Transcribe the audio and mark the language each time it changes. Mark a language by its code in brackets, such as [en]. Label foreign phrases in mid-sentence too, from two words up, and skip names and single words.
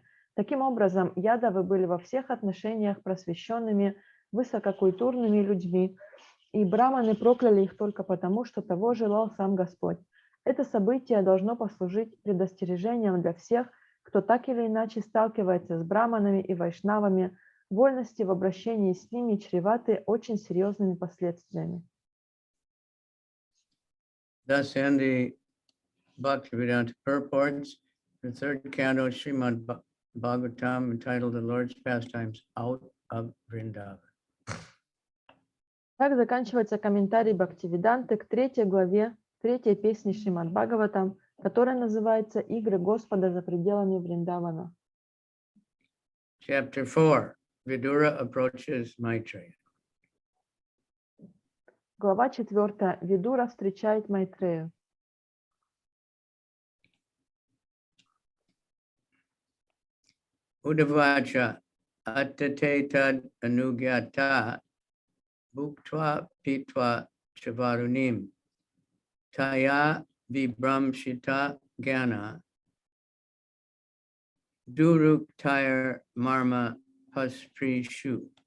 [ru] Таким образом, ядовы были во всех отношениях просвещенными, высококультурными людьми, и браманы прокляли их только потому, что того желал сам Господь. Это событие должно послужить предостережением для всех, кто так или иначе сталкивается с браманами и вайшнавами. Вольности в обращении с ними чреваты очень серьезными последствиями. [en] Thus end the Bhaktivedanta purports, the third canto, Srimad Bhagavatam, entitled The Lord's Pastimes Out of Vṛndāvana. [ru] Так заканчивается комментарий Бхактивиданты к третьей главе, третьей песни Шримад Бхагаватам, которая называется «Игры Господа за пределами Вриндавана». [en] Chapter 4, Vidura Approaches Maitreya. [ru] Глава 4. Видура встречает Майтрею. [sa] उद्धवोवाच अथ ते तद् अनुज्ञाता भुक्त्वा पीत्वा च वारुणीम् तया विभ्रंशित ज्ञाना दुरुक्तैर् मर्म पस्पृशुः.